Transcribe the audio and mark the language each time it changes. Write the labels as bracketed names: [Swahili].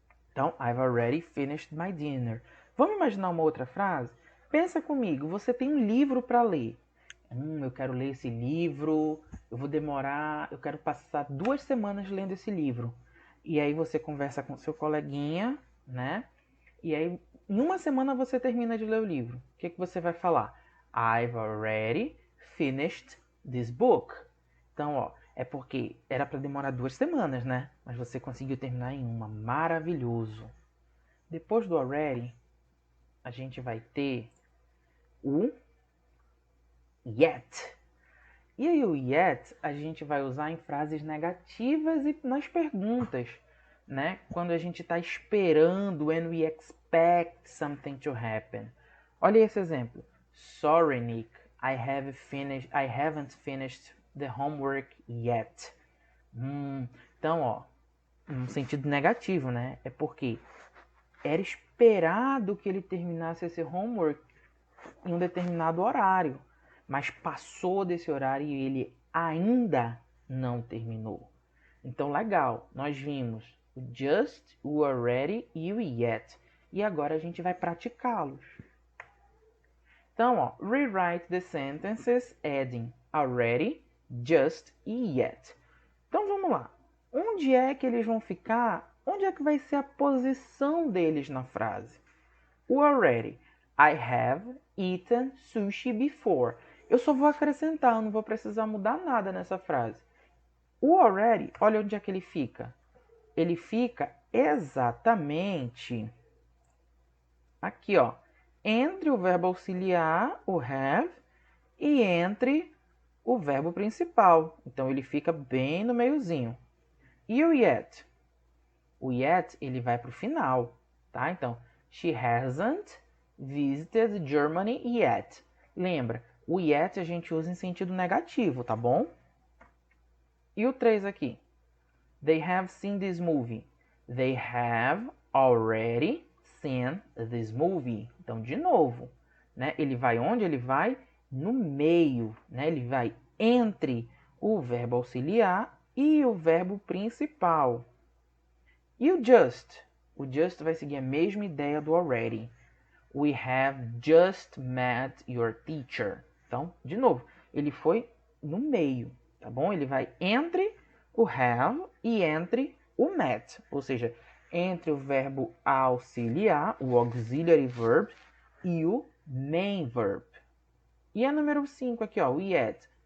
[English] Então, I've already finished my dinner. [Portuguese] Vamos imaginar uma outra frase? Pensa comigo, você tem um livro para ler. Eu quero ler esse livro, eu quero passar 2 semanas lendo esse livro. E aí você conversa com seu coleguinha, né? E aí, em uma semana você termina de ler o livro. O que você vai falar? [English] I've already finished this book. [Portuguese] Então, ó, é porque era para demorar 2 semanas, né? Mas você conseguiu terminar em uma. Maravilhoso. Depois do already, a gente vai ter o yet. E aí o yet a gente vai usar em frases negativas e nas perguntas, né? Quando a gente está esperando, [English] when we expect something to happen. [Portuguese] Olha esse exemplo. [English] Sorry, Nick, I haven't finished the homework yet. [Portuguese] Então, ó, num sentido negativo, né? É porque era esperado que ele terminasse esse homework em um determinado horário, mas passou desse horário e ele ainda não terminou. Então, legal, nós vimos o just, o already e o yet. E agora a gente vai praticá-los. Então, ó, [English] rewrite the sentences adding already, just e yet. [Portuguese] Então, vamos lá. Onde é que eles vão ficar? Onde é que vai ser a posição deles na frase? O already. [English] I have eaten sushi before. [Portuguese] Eu só vou acrescentar, eu não vou precisar mudar nada nessa frase. O already, olha onde é que ele fica. Ele fica exatamente aqui, ó, entre o verbo auxiliar, o have, e entre o verbo principal. Então ele fica bem no meiozinho. E o yet? O yet, ele vai para o final, tá? [English] Então, she hasn't visited Germany yet. [Portuguese] Lembra, o yet a gente usa em sentido negativo, tá bom? E o 3 aqui? [English] They have seen this movie. They have already seen this movie. [Portuguese] Então, de novo, né? Ele vai onde? Ele vai no meio, né? Ele vai entre o verbo auxiliar e o verbo principal. E o just? O just vai seguir a mesma ideia do already. [English] We have just met your teacher. [Portuguese] Então, de novo, ele foi no meio, tá bom? Ele vai entre o have e entre o met. Ou seja, entre o verbo auxiliar, o auxiliary verb, e o main verb. E a número 5 aqui, ó, o yet.